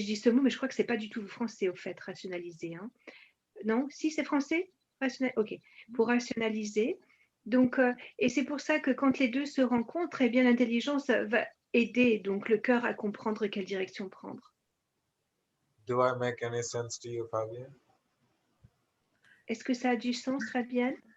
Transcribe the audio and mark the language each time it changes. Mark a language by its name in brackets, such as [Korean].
[French] Je dis ce mot, mais je crois que c'est pas du tout français, au fait, rationaliser. Non, si c'est français, ok, pour rationaliser. Donc, et c'est pour ça que quand les deux se rencontrent, eh bien, l'intelligence va aider donc le cœur à comprendre quelle direction prendre. [English] Do I make any sense to you, Fabienne? [French] Est-ce que ça a du sens, Fabienne?